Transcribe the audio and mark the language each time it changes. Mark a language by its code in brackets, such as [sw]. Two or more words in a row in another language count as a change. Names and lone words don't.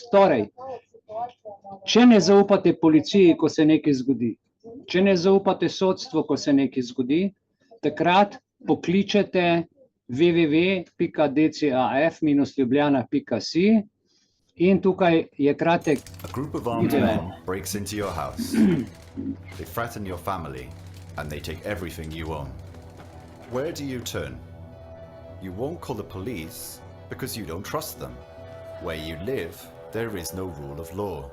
[sl] Torej, če ne zaupate policiji, ko se nekaj zgodi, če ne zaupate sodstvu, ko se nekaj zgodi, takrat pokličete www.dcaf-ljubljana.si in tukaj je kratek [en] A group of armed men breaks into your house. They threaten your family and they take everything you own. Where do you turn? You won't call the police because you don't trust them. Where you live, there is no rule of law.